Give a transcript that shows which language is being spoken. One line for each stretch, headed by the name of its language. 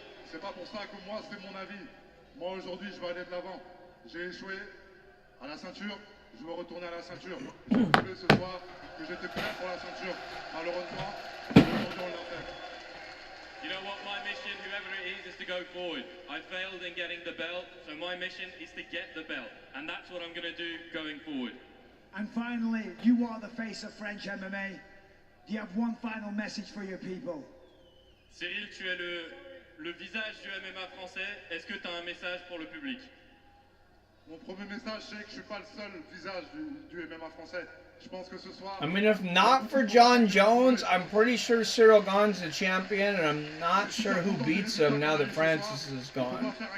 French: C'est pas pour ça que moi, c'est mon avis. Moi, aujourd'hui, je vais aller de l'avant. J'ai échoué à la ceinture, je veux retourner à la ceinture. J'ai prouvé ce soir que j'étais prêt pour la ceinture. Malheureusement, aujourd'hui, on l'a fait.
English: You know what, my mission, whoever it is to go forward. I failed in getting the belt, so my mission is to get the belt. And that's what I'm going to do going forward. And finally, you are the face of French MMA. Do you have one final message for your people?
French: Cyril, tu es le visage du MMA français. Est-ce que tu as un message pour le public? Mon premier message, c'est que je suis pas le seul visage du MMA français. Je pense que ce soir...
English: I mean, if not for John Jones, I'm pretty sure Cyril Gane's the champion, and I'm not sure who beats him now that Francis is gone.